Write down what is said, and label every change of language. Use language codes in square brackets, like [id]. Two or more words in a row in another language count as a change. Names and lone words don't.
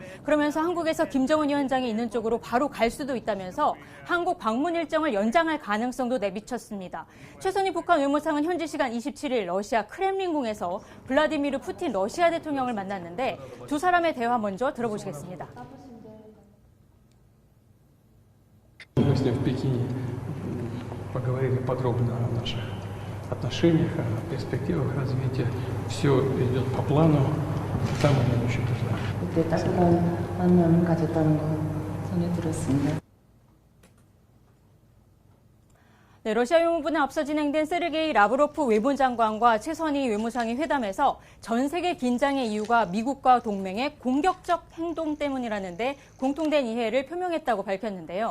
[ko] 그러면서 한국에서 김정은 위원장이 있는 쪽으로 바로 갈 수도 있다면서 한국 방문 일정을 연장할 가능성도 내비쳤습니다. 최선희 북한 외무상은 현지 시간 27일 러시아 크렘린궁에서 블라디미르 푸틴 러시아 대통령을 만났는데 두 사람의 대화 먼저 들어보시겠습니다. [ru] Мы с ним в Пекине поговорили подробно о наших отношениях, о перспективах развития. Все идет по плану, самому очень нужно. [ko] 그때 따뜻한 만남을 가졌다는 거 전해 들었습니다. 네, 러시아 외무부는 앞서 진행된 세르게이 라브로프 외무장관과 최선희 외무상이 회담에서 전 세계 긴장의 이유가 미국과 동맹의 공격적 행동 때문이라는데 공통된 이해를 표명했다고 밝혔는데요.